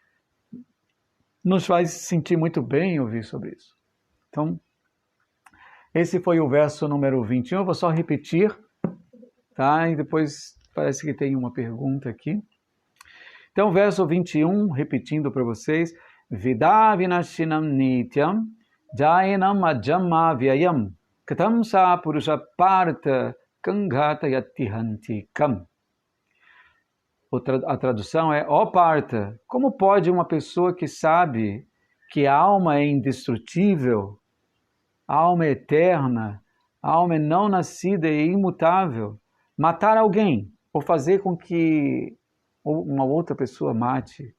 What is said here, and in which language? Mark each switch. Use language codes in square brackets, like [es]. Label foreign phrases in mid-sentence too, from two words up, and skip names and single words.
[pt] Nos faz sentir muito bem ouvir sobre isso. Então, esse foi o verso número 21. Eu vou só repetir, tá? E depois parece que tem uma pergunta aqui. Então, verso 21, repetindo para vocês. [sa] Vida vinashinam nityam jayanam ajamma vyayam katam sa purusha parta kanghata yatihanti kam. [pt] A tradução é: ó Parta, como pode uma pessoa que sabe que a alma é indestrutível, a alma é eterna, a alma é não nascida e imutável, matar alguém ou fazer com que uma outra pessoa mate?